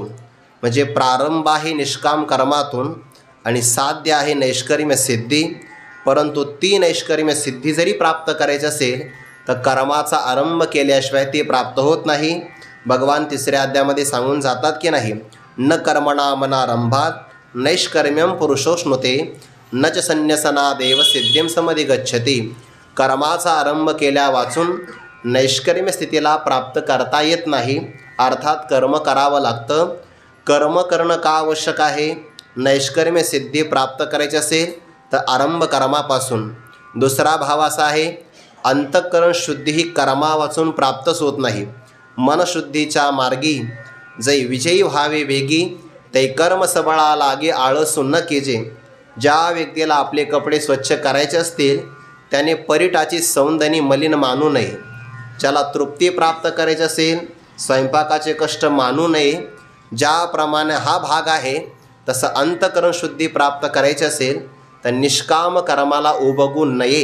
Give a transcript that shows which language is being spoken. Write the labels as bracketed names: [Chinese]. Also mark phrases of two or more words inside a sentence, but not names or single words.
[Marathi] म्हणजे प्रारंभ आहे निष्काम कर्मातून आणि साध्य आहे नैष्कर्म्य सिद्धी। परंतु ती नैष्कर्म्य सिद्धी जरी प्राप्त करायची असेल तर कर्माचा आरंभ केल्याशिवाय ती प्राप्त होत नाही। भगवान 3ऱ्या अध्यायामध्ये सांगून जातात की नाही, [Sanskrit] न कर्मणामनारंभात नैष्कर्म्यम पुरुषोष्णुते न च संन्यसनादेव सिद्धीं समधिगच्छति। [Marathi] कर्माचा आरंभ केल्या वाचून नैष्कर्म्य स्थितीला प्राप्त करता येत नाही, अर्थात कर्म करावं लागतं। कर्म करणं का आवश्यक आहे? नैष्कर्म्य सिद्धी प्राप्त करायची असेल तर आरंभ कर्मापासून। दुसरा भाव असा आहे, अंतःकरण शुद्धी ही कर्मा वाचून प्राप्तच होत नाही। मनशुद्धीच्या मार्गी जै विजयी व्हावे वेगी तै कर्म सबळा लागे आळसू न केजे। ज्या व्यक्तीला आपले कपडे स्वच्छ करायचे असतील त्याने परिटाची सौंदनी मलिन मानू नये। ज्याला तृप्ती प्राप्त करायची असेल स्वयंपाकाचे कष्ट मानू नये। ज्याप्रमाणे हा भाग आहे तसं अंतःकरण शुद्धी प्राप्त करायची असेल तर निष्काम कर्माला उबगू नये।